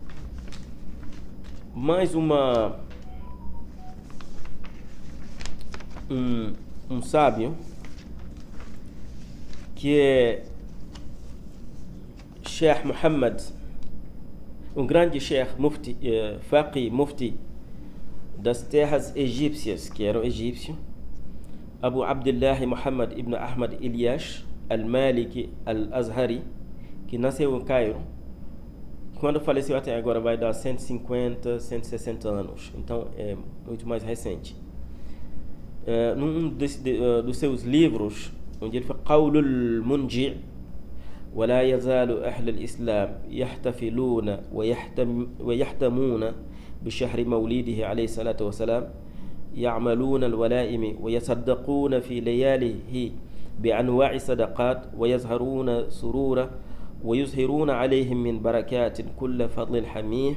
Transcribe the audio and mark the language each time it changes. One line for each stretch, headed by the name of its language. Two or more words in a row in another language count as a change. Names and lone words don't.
Portuguese: Mais um sábio que é Sheikh Muhammad, um grande Sheikh Mufti, Faqih Mufti das terras egípcias, que era o egípcio, Abu Abdullah Muhammad ibn Ahmad Ilyash al-Maliki al-Azhari, que nasceu em Cairo, quando faleceu até agora vai dar 150, 160 anos. Então é muito mais recente. Num dos seus livros, onde ele fala
Arabic: قول المنجع ولا يزال أهل الإسلام يحتفلون ويحتمون بشهر مولده عليه الصلاة والسلام يعملون الولائم ويصدقون في لياله بأنواع صدقات ويظهرون سرورا ويظهرون عليهم من بركات كل فضل حميه.